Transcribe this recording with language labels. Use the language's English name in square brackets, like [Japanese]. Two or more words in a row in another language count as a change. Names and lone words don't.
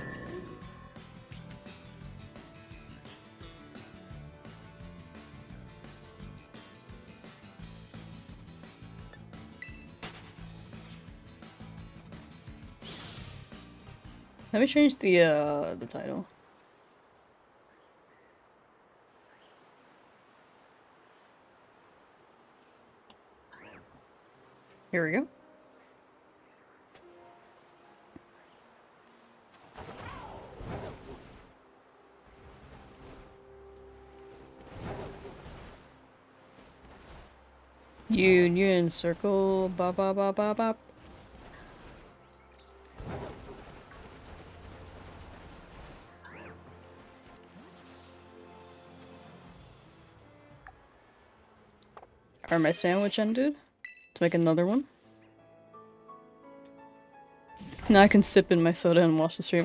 [English] Let me change the title. Here we go. Union circle, ba ba ba ba ba. Are my sandwich ended? Let's make another one. Now I can sip in my soda and watch the stream.